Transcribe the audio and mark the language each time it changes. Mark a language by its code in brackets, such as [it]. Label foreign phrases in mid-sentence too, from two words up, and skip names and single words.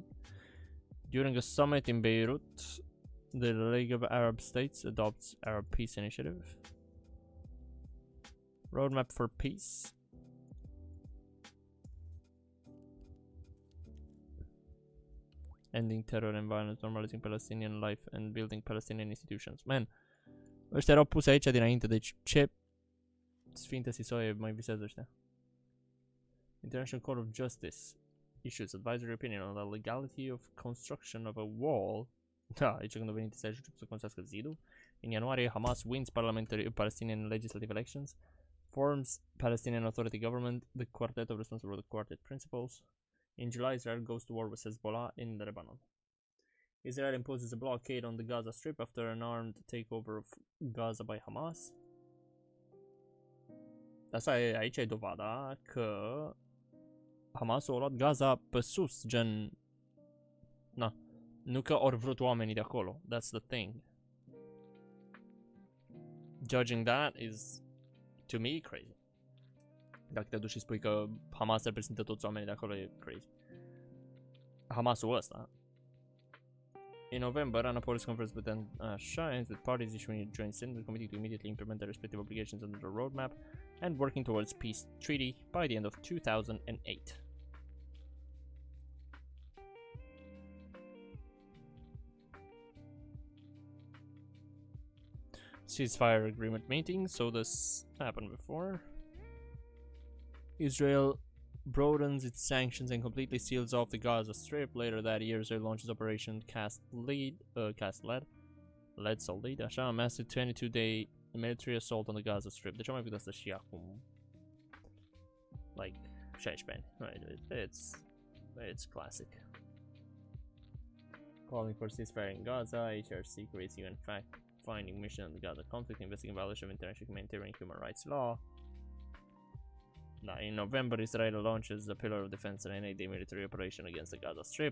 [en] During a summit in Beirut, the League of Arab States adopts Arab Peace Initiative. Roadmap for Peace. Ending terror and violence, normalizing Palestinian life and building Palestinian institutions. Man, [ro] ăștia erau puse aici dinainte, deci ce sfinte sisoie mai visează ăștia. [en] International Court of Justice issues advisory opinion on the legality of construction of a wall. [ro] Da, aici când a venit să construiască zidul. [en] In ianuarie, Hamas wins Palestinian legislative elections, forms Palestinian Authority government, the quartet of responsible for the quartet principles. In July, Israel goes to war with Hezbollah in Lebanon. Israel imposes a blockade on the Gaza Strip after an armed takeover of Gaza by Hamas. [ro] Asta e, aici e dovada că Hamasul a luat Gaza pe sus, gen... Na, nu că ori vrut oamenii de acolo. [en] That's the thing. Judging that is, to me, crazy. [ro] Dacă te duci și spui că Hamas reprezintă toți oamenii de acolo, e crazy. Hamasul ăsta. [en] In November, Annapolis conference with Shines with parties issuing a joint statement committing to immediately implement their respective obligations under the roadmap and working towards peace treaty by the end of 2008. Ceasefire agreement meeting, so this happened before. Israel broadens its sanctions and completely seals off the Gaza Strip. Later that year, Israel launches Operation Cast Lead, așa, a massive 22-day military assault on the Gaza Strip. [ro] De ce am mai făcut asta și acum? Like, 16 ani. [en] Right, it's classic. Calling for ceasefire in Gaza, HRC creates UN fact-finding mission on the Gaza conflict, investigating violation of international humanitarian and human rights law. In November, Israel launches the Pillar of Defense and an 8-day military operation against the Gaza Strip.